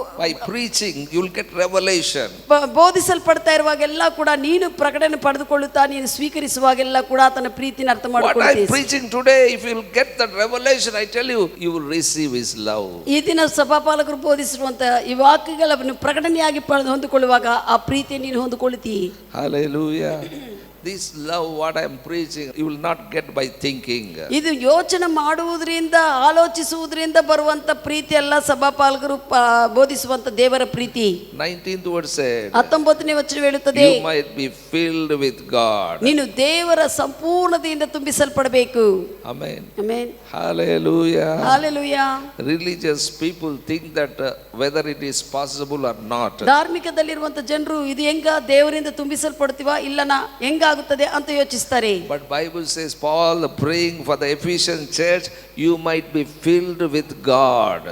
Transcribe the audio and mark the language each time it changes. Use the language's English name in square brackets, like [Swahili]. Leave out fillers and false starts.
[English] by preaching you will get revelation. [Kannada] ಬೋಧಿಸಲ್ಪಡ್ತಾ ಇರುವಾಗೆಲ್ಲ ಕೂಡ ನೀನು ಪ್ರಕಟಣೆ ಪಡೆದುಕೊಳ್ಳುತ್ತಾ ನೀನು ಸ್ವೀಕರಿಸುವಾಗೆಲ್ಲ ಕೂಡ ಆತನ ಪ್ರೀತಿನ ಅರ್ಥ ಮಾಡಿಕೊಳ್ಳುತ್ತೀಯ. [English] What I am preaching today, if you will get that revelation, I tell you, you will receive his love. [Kannada] ಈ ದಿನ ಸಭಾಪಾಲಕರು ಬೋಧಿಸಿರುವಂತ ಈ ವಾಕ್ಯಗಳನ್ನು ಪ್ರಕಟಣೆಯಾಗಿ ಹೊಂದಿಕೊಳ್ಳುವಾಗ ಆ ಪ್ರೀತಿಯನ್ನು ನೀನು ಹೊಂದಿಕೊಳ್ಳುತ್ತೀ. [English] Hallelujah. This love what I am preaching you will not get by thinking. [Kannada] ಇದು ಯೋಚನೆ ಮಾಡುವುದರಿಂದ ಆಲೋಚಿಸುವುದರಿಂದ ಬರುವಂತ ಪ್ರೀತಿ ಅಲ್ಲ. ಸಭಾಪಾಲಕರು ಬೋಧಿಸುವಂತ ದೇವರ ಪ್ರೀತಿ. [English] 19th word said, [Kannada] 19ನೇ ವಚನ ಹೇಳುತ್ತದೆ, [English] you might be filled with God. [Kannada] ನೀನು ದೇವರ ಸಂಪೂರ್ಣತೆಯಿಂದ ತುಂಬಿಸಲ್ಪಡಬೇಕು. [English] Amen. [Kannada] Amen. [English] Hallelujah. Hallelujah. Religious people think that whether it is possible or not. [Kannada] ಧಾರ್ಮಿಕದಲ್ಲಿರುವಂತ ಜನರು ಇದು ಹೆಂಗ ದೇವರಿಂದ ತುಂಬಿಸಲ್ಪಡ್ತೀವ ಇಲ್ಲನಾ ಹೆಂಗಾಗುತ್ತದೆ ಅಂತ ಯೋಚಿಸ್ತಾರೆ. [English] But Bible says, Paul praying for the Ephesian church, you might be filled with God.